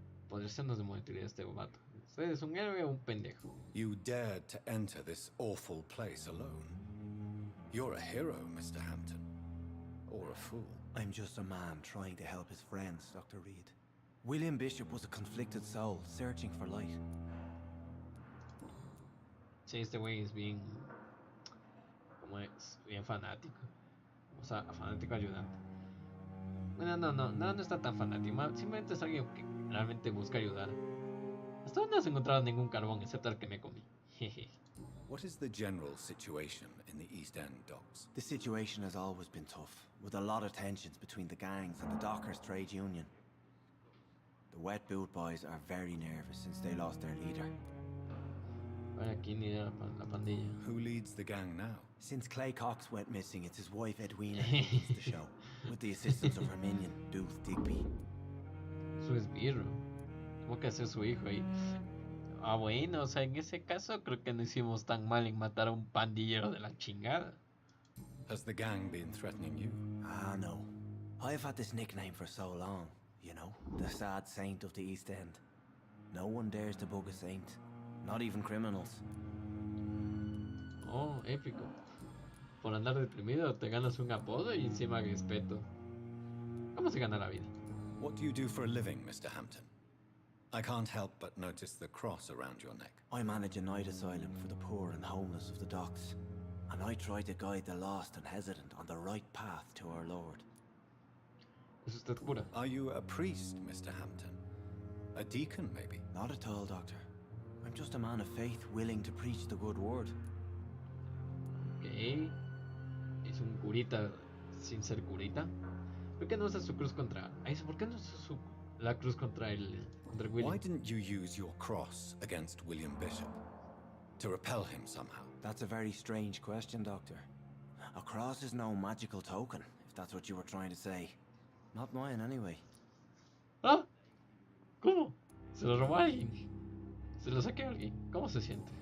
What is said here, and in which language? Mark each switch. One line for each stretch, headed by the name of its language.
Spanish: Podría sernos de monitorear este vato. ¿Usted es un héroe o un pendejo?
English: You dared to enter this awful place alone. You're a hero, Mr. Hampton. Or a fool. I'm just a man trying to help his friends, Dr. Reed. William Bishop was a conflicted soul, searching for light.
Spanish: Sí, este güey es bien... ¿Cómo es? Bien fanático. O sea, fanático ayudante. Bueno, no está tan fanático. Simplemente es alguien que realmente busca ayudar. Hasta ahora no has encontrado ningún carbón, excepto el que me comí. Jeje.
English: What is the general situation in the East End docks? The situation has always been tough, with a lot of tensions between the gangs and the Dockers Trade Union. The Wet Boot Boys are very nervous since they lost their leader.
Spanish: Vaya, ¿quién lidera la pandilla?
English: Who leads the gang now? Since Clay Cox went missing, it's his wife Edwina who leads the show, with the assistance of her minion, Booth Digby.
Spanish: Su esbirro. ¿Cómo que hace su hijo ahí? Bueno, o sea, en ese caso creo que no hicimos tan mal en matar a un pandillero de la chingada.
English: Has the gang been threatening you? No. I've had this nickname for so long, you know, the sad saint of the East End. No one dares to bug a saint, not even criminals.
Spanish: Oh, épico. Por andar deprimido te ganas un apodo y encima respeto. ¿Cómo se gana la vida?
English: What do you do for a living, Mr. Hampton? I can't help but notice the cross around your neck. I manage a night asylum for the poor and homeless of the docks, and I try to guide the lost and hesitant on the right path to our Lord.
Spanish: ¿Es usted cura?
English: Are you a priest, Mr. Hampton? A deacon, maybe? Not at all, Doctor. I'm just a man of faith willing to preach the good word.
Spanish: Ok. Es un curita sin ser curita. ¿Por qué no usa su cruz contra... ¿Por qué no usa la cruz contra el William?
English: Why didn't you use your cross against William Bishop? To repel him somehow? That's a very strange question, Doctor. A cross is no magical token, if that's what you were trying to say. Not mine, anyway.
Spanish: ¿Ah? ¿Cómo? ¿Se lo robó a alguien? ¿Se lo saqué a alguien? ¿Cómo se siente?